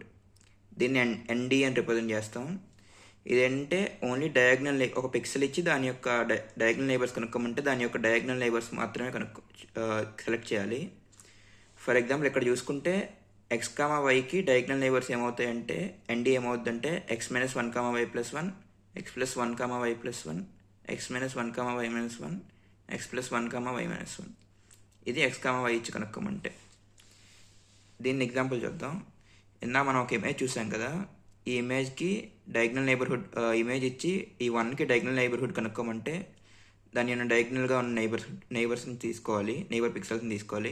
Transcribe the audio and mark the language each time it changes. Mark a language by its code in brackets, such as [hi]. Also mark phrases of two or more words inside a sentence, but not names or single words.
[te] దీన్ని ND అని రిప్రజెంట్ చేస్తాం. ఇదేంటే [en] only diagonal [te] ఒక పిక్సెల్ ఇచ్చి దాని యొక్క [en] diagonal neighbours [te] కనుక్కోమంటే దాని యొక్క [en] diagonal neighbours [te] మాత్రమే సెలెక్ట్ చేయాలి. [en] for example [te] ఇక్కడ చూసుకుంటే x,yకి [en] diagonal neighbours [te] ఏమవుతాయంటే ND ఏమవుతుందంటే x-1,y+1, x+1,y+1, x-1,y-1, x+1,y-1. ఇది x,y ఇచ్చి కనుక్కోమంటే. దీన్ని ఎగ్జాంపుల్ చూద్దాం. మనం ఒక ఇమేజ్ చూసాం కదా, ఈ ఇమేజ్కి [en] diagonal neighbourhood image [te] ఇచ్చి ఈ 1కి [en] diagonal neighbourhood [te] కనుక్కోమంటే దాని డయాగ్నల్గా ఉన్న నైబర్స్ని తీసుకోవాలి, [en] neighbour pixels [te] తీసుకోవాలి.